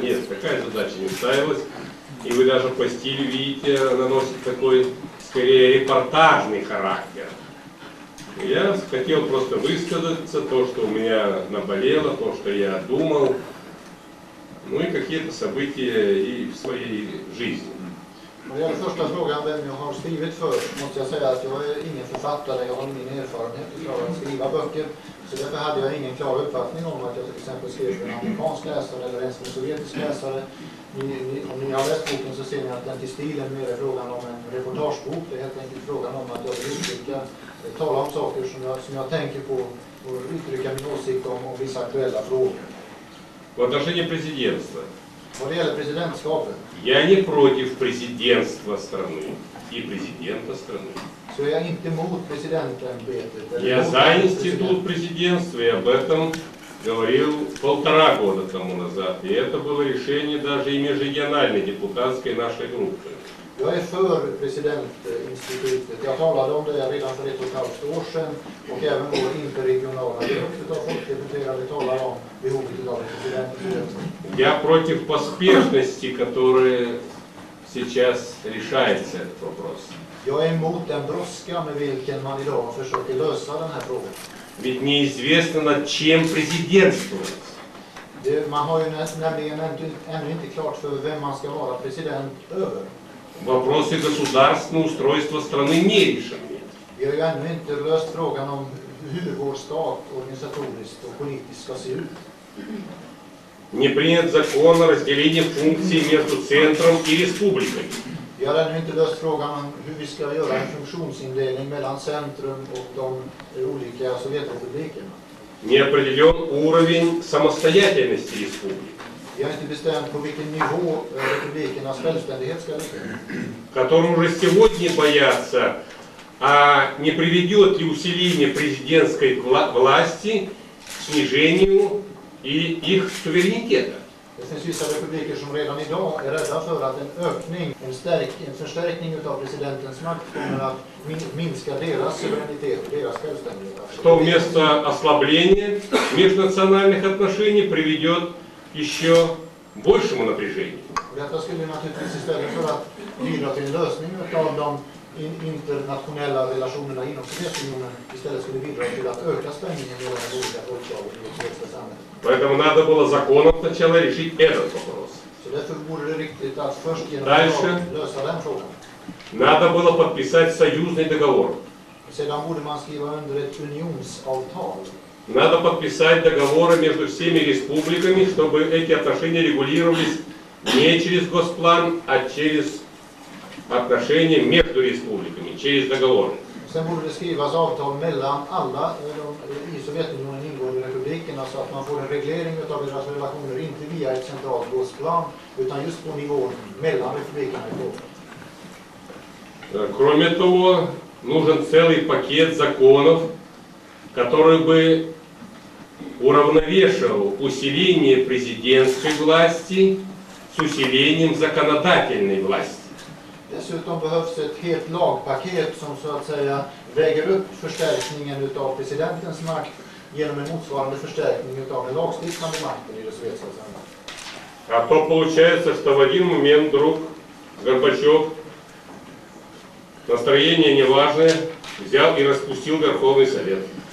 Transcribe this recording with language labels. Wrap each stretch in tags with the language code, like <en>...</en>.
<ru>Нет, такая задача не ставилась. И вы даже по стилю видите, она носит такой, скорее, репортажный характер. Я хотел просто высказаться, то, что у меня наболело, то, что я думал, ну и какие-то события и в своей жизни.</ru> <sv>När det gäller första frågan, vem jag har skrivit för, måste jag säga att jag är ingen författare, jag har ingen erfarenhet av att skriva böcker. Så därför hade jag ingen klar uppfattning om att jag till exempel skrev för en amerikansk läsare eller ens för en sovjetisk läsare. Om ni har läst boken så ser ni att den till stilen mer är frågan om en reportagebok. Det är helt enkelt frågan om att jag vill uttrycka, tala om saker som jag tänker på och uttrycka min åsikt om vissa aktuella frågor.</sv> <ru>В отношении президентства.</ru> <sv>Vad det gäller presidentskapet.</sv> <ru>Я не против президентства страны и президента страны.</ru> <sv>Så är jag inte emot presidentämbetet.</sv> <ru>Я за институт президентства, и об этом говорил 1,5 года тому назад. И это было решение даже и межрегиональной депутатской нашей группы.</ru> <sv>Jag är för presidentinstitutet. Jag talade om det redan för 1,5 år sedan och även vår interregionala grupp av folkdeputerade talar om behovet av ett presidentinstitut.</sv> <ru>Я против поспешности, которая сейчас решается этот вопрос.</ru> <sv>Jag är emot den brådska med vilken man idag försöker lösa den här frågan.</sv> <ru>Ведь неизвестно, над чем президентствовать.</ru> <sv>Man har ju nämligen ännu inte klart för vem man ska vara president över.</sv> <ru>Вопросы государственного устройства страны не решены.</ru> <sv>Vi har ju ännu inte löst frågan om hur vår stat organisatoriskt och politiskt ska se ut.</sv> <ru>Не принят закон о разделении функций между центром и республикой.</ru> <sv>Vi har ännu inte löst frågan om hur vi ska göra en funktionsindelning mellan centrum och de olika Sovjetrepublikerna.</sv> <ru>Не определен уровень самостоятельности республик.</ru> <sv>Vi har inte bestämt på vilken nivå republikernas självständighet ska ligga.</sv> <ru>Которым уже сегодня боятся, а не приведет ли усиление президентской власти к снижению и их суверенитета.</ru> <sv>Det finns vissa republiker som redan idag är rädda för att en förstärkning av presidentens makt kommer att minska deras suveränitet och deras självständighet.</sv> <ru>Что вместо ослабления межнациональных отношений приведет еще большему напряжению.</ru> <sv>Detta skulle naturligtvis istället för att bidra till en lösning av de internationella relationerna inom Sovjetunionen istället skulle bidra till att öka spänningen mellan de olika folkslagen i det sovjetiska samhället.</sv> <ru>Поэтому надо было законом сначала решить этот вопрос.</ru> <sv>Så därför vore det riktigt att först genom att lösa den frågan.</sv> <ru>Надо было подписать союзный договор.</ru> <sv>Sedan borde man skriva under ett unionsavtal.</sv> <ru>Надо подписать договоры между всеми республиками, чтобы эти отношения регулировались не через Госплан, а через отношения между республиками, через договоры.</ru> <sv>Sen borde det skrivas avtal mellan alla i Sovjetunionen ingående republikerna så att man får en reglering av deras relationer inte via ett centralt Госплан utan just på nivån mellan republikerna i frågan.</sv> <ru>Кроме того, нужен целый пакет законов, который бы уравновешивал усиление президентской власти с усилением законодательной власти.</ru> <sv>Dessutom behövs ett helt lagpaket som så att säga väger upp förstärkningen av presidentens makt genom en motsvarande förstärkning av den lagstiftande makten i det sovjetiska samhället.</sv> <ru>А то получается, что в один момент вдруг Горбачев, настроение неважное, взял и распустил Верховный Совет.</ru>